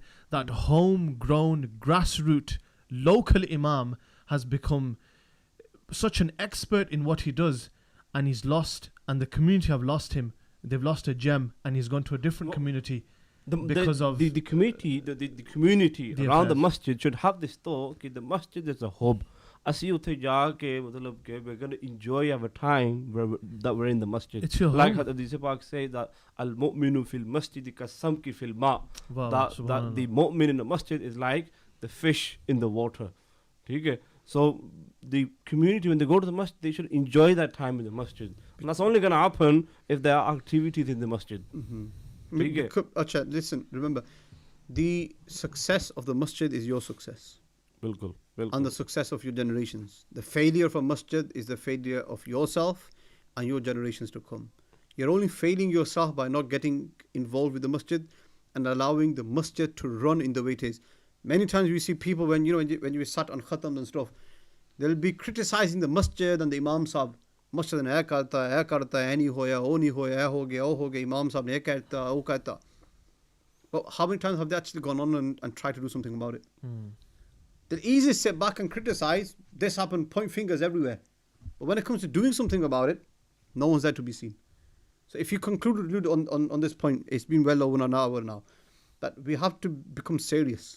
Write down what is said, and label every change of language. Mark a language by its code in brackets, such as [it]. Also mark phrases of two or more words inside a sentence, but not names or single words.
[en] That homegrown, grassroots, local imam has become such an expert in what he does, and he's lost, and the community have lost him. They've lost a gem, and he's gone to a different community because of the community. The community around the masjid should have this thought: okay, the masjid is a hub. [pa] ਅਸੀਂ ਉੱਥੇ ਜਾ ਕੇ ਮਤਲਬ ਕਿ [en] we're going to enjoy our time that we're in the masjid. It's your like home. Hadith Pak say that [ar] المؤمن في المسجد كالسمك في الماء. [en] That the mu'min in the masjid is like the fish in the water. Okay? So the community, when they go to the masjid, they should enjoy that time in the masjid. And that's only going to happen if there are activities in the masjid. Okay? Listen, remember, the success of the masjid is your success. Bilkul. And the success of your generations. The failure of a masjid is the failure of yourself and your generations to come. You're only failing yourself by not getting involved with the masjid and allowing the masjid to run in the way it is. Many times we see people when you sat on khatam and stuff, they'll be criticizing the masjid and the [pa] imam sahab. ਮਸਜਿਦ ਨੇ ਕਰਤਾ ਹੈ, ਨਹੀਂ ਹੋਇਆ, ਉਹ ਨਹੀਂ ਹੋਇਆ, ਹੋ ਗਿਆ, ਇਮਾਮ ਸਾਹਬ ਨੇ ਕਰਤਾ, ਉਹ ਕਰਤਾ. [en] But how many times have they actually gone on and tried to do something about it? They're easy to sit back and criticize. This happened, point fingers everywhere. But when it comes to doing something about it, no one's there to be seen. So if you conclude on this point, it's been well over an hour now, that we have to become serious.